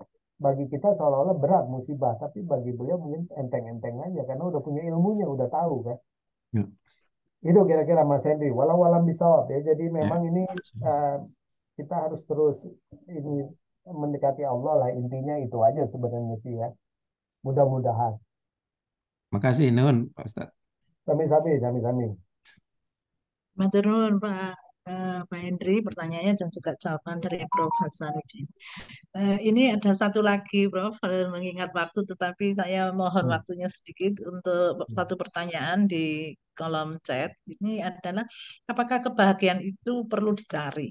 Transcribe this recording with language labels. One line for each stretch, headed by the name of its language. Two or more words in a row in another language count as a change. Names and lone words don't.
Indonesian: Bagi kita seolah-olah berat musibah, tapi bagi beliau mungkin enteng-enteng aja karena udah punya ilmunya, udah tahu kan. Ya, Itu kira-kira Mas Henry.
Arabic: والله أعلم بالصواب
Indonesian: ya. Jadi ya. memang ini eh, kita harus terus ini mendekati Allah lah. Intinya itu aja sebenarnya sih ya. Mudah-mudahan. Makasih Nun, Pak Ustadz.
Javanese: Sami-sami, sami-sami. Matur nuwun
Indonesian: Pak Hendri, pertanyaannya dan juga jawaban dari Prof. Hasanuddin. Ini ada satu lagi, Prof, mengingat waktu, tetapi saya mohon Hmm. waktunya sedikit untuk satu pertanyaan di kolom chat. Ini adalah, apakah kebahagiaan itu perlu dicari?